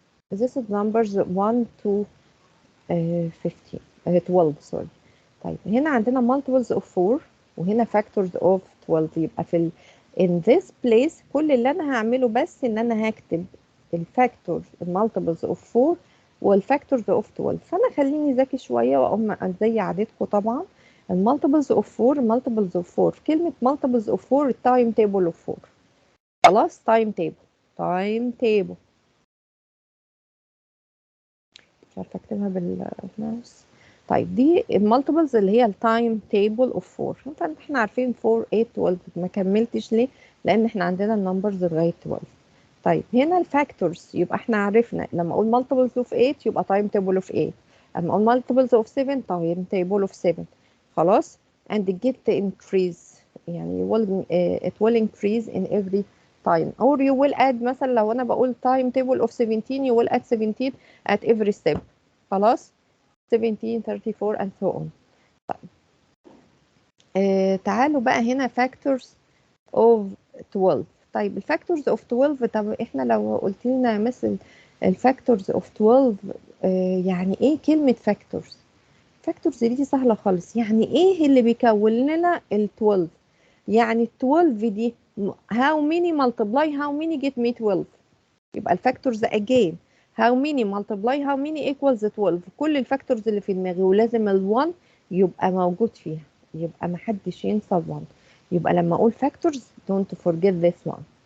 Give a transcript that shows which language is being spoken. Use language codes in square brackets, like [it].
[en] This is numbers 1 to 15 12 sorry. [ar] طيب هنا عندنا multiples of 4 وهنا factors of 12. يبقى في in this place كل اللي انا هعمله بس ان انا هكتب الفاكتورز المالتيبلز of 4 والفاكتورز of 12. فانا خليني ذكي شويه واقوم زي عادتكم طبعا المالتيبلز of 4 multiples of 4. في كلمه multiples of 4 التايم تيبل of 4. خلاص تايم تيبل مش عارفه اكتبها بالماوس. طيب دي المالتيبلز اللي هي التايم تيبل اوف 4. فاحنا عارفين 4 8 12. ما كملتش ليه؟ لان احنا عندنا النمبرز لغايه 12. طيب هنا الفاكتورز يبقى احنا عرفنا لما اقول مالتيبلز اوف 8 يبقى تايم تيبل اوف 8، اما اقول مالتيبلز اوف 7 تايم تيبل اوف 7. [en] خلاص and get increase يعني it will increase in every time or you will add. [ar] مثلا لو انا بقول [en] time table of 17 you will add 17 at every step. خلاص 17 34 and so on. [ar] طيب تعالوا بقى هنا factors of 12. طيب الفاكتورز اوف 12. طب احنا لو قلت لنا مثل الفاكتورز اوف 12 يعني ايه كلمة فاكتورز؟ فاكتورز دي سهلة خالص. يعني ايه اللي بيكون لنا ال 12؟ يعني ال 12 دي [en] how many multiply how many get me 12. [ar] يبقى الفاكتورز [en] again how many multiply how many equals 12. [ar] كل الفاكتورز اللي في دماغي ولازم ال1 يبقى موجود فيها، يبقى محدش ينسى ال1. يبقى لما اقول فاكتورز [en] don't forget this one.